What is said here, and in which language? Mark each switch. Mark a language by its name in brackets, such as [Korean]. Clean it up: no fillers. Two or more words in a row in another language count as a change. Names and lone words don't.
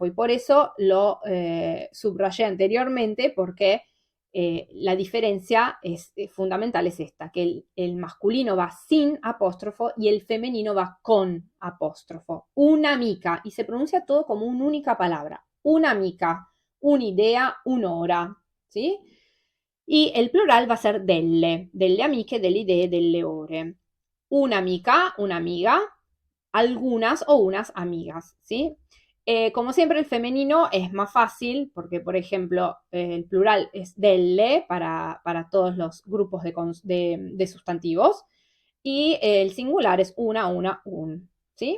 [Spanish] Y por eso lo subrayé anteriormente, porque la diferencia fundamental es esta, que el masculino va sin apóstrofo y el femenino va con apóstrofo. [Italian] Una mica, [Spanish] y se pronuncia todo como una única palabra. [Italian] Una mica, un'idea, un'ora, [Spanish] ¿sí? Y el plural va a ser [Italian] delle amiche, delle idee, delle ore. Una amica, [Spanish] una amiga, algunas o unas amigas, ¿sí? Como siempre, el femenino es más fácil porque, por ejemplo, el plural es delle para todos los grupos de sustantivos y el singular es una, un, ¿sí?